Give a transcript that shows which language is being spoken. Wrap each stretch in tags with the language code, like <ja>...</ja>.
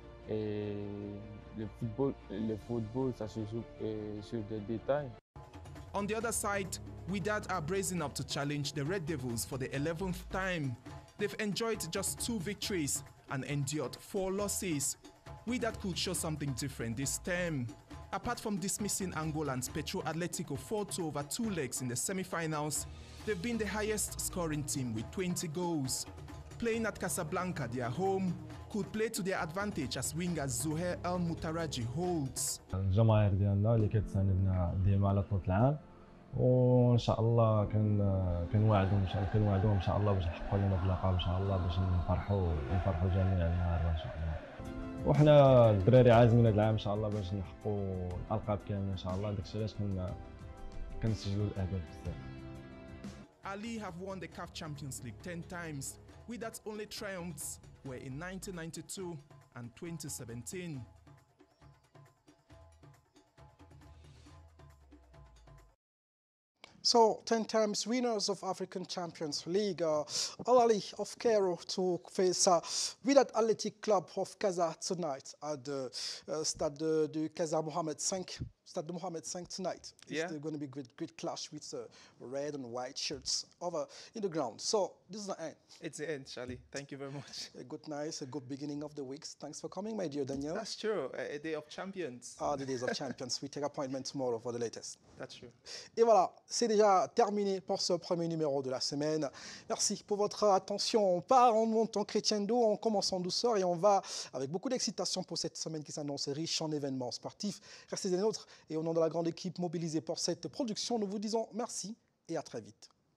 <fr>Et le football, ça se joue sur des détails.</fr> <en>On the other side, Wydad are bracing up to challenge the Red Devils for the 11th time. They've enjoyed just 2 victories and endured 4 losses. Wydad could show something different this term. Apart from dismissing Angolan's Petro Atletico 4-2 over 2 legs in the semi-finals, they've been the highest scoring team with 20 goals. Playing at Casablanca, their home, could play to their advantage as winger Zouhair El Moutaraji holds.</en> <ar>الجماهير ديالنا اللي كتساندنا ديما على طول العام وان شاء الله كنوعدهم ان شاء الله باش نحققوا لنا اللقب ان شاء الله باش نفرحوا جميع النهار ان شاء الله. وحنا الدراري عازمين هذا العام ان شاء الله باش نحققوا الالقاب كامله ان شاء الله. داكشي علاش كنسجلوا الاهداف بزاف.</ar> <en>Ali have won the CAF Champions League 10 times. Wydad's only triumphs were in 1992 and 2017. So, 10 times winners of African Champions League. Al Ahly of Cairo to face Wydad Athletic Club of Casa tonight at the Stade de Casa Mohammed V Stade de Mohamed V tonight. Yeah. It's going to be a great clash with red and white shirts over in the ground. So this is the end. It's the end, Charlie. Thank you very much. A good beginning of the weeks. Thanks for coming, my dear Daniel. That's true. A day of champions. The days of champions. We take appointment tomorrow for the latest. That's true.</en> <fr>Et voilà, c'est déjà terminé pour ce premier numéro de la semaine. Merci pour votre attention. On part, on monte en crescendo, on commence en douceur et on va avec beaucoup d'excitation pour cette semaine qui s'annonce riche en événements sportifs. Restez des nôtres et au nom de la grande équipe mobilisée pour cette production, nous vous disons merci et à très vite.</fr>